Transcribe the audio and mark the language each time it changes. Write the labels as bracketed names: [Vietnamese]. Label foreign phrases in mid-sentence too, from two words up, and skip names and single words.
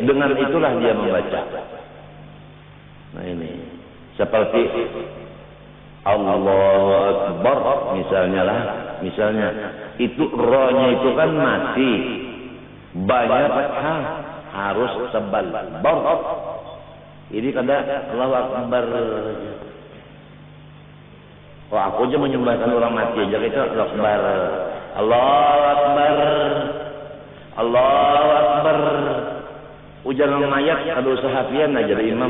[Indonesian] Dengan itulah dia membaca. Nah ini seperti [Arabic] الله أكبر [Indonesian] misalnya itu rohnya itu kan mati, banyak harus tebal bar. [Banjar] Ini kada [Arabic] الله أكبر. [Indonesian] Oh aku aja menyembahkan orang mati aja itu [Arabic] الله أكبر. الله أكبر. الله أكبر. [Banjar] Ujar mayat kada usah hafian aja jadi imam.